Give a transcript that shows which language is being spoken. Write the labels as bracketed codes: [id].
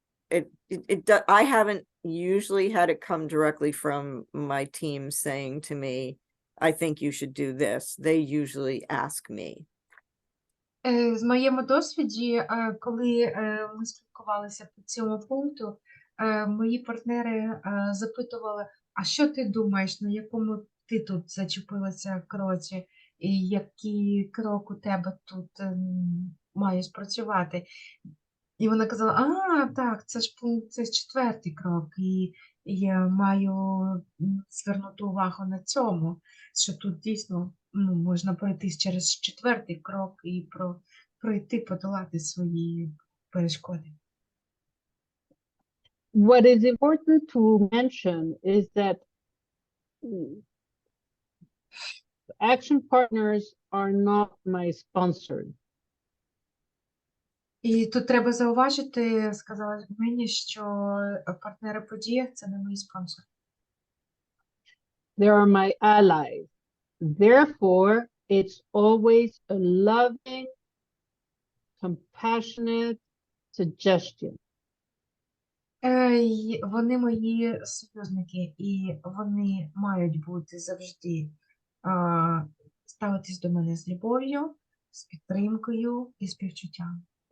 [en] I haven't usually had it come directly from my team saying to me, I think you should do this. They usually ask me. [uk] В моєму досвіді, коли ми спілкувалися по цьому пункту, мої партнери запитували, а що ти думаєш, на якому ти тут зачепилася кроці, і який крок у тебе тут має спрацювати? І вона казала, так, це ж пункт, це 4-й крок, і я маю звернути увагу на цьому, що тут дійсно можна пройтись через 4-й крок і пройти, подолати свої перешкоди. [en] What is important to mention is that action partners are not my sponsors. [uk] І тут треба зауважити, сказала мені, що партнери події – це не мої спонсори. [en] They are my allies. Therefore, it's always a loving, compassionate suggestion. [uk] Вони мої союзники, і вони мають бути завжди ставитись до мене з любов'ю, з підтримкою і співчуттям.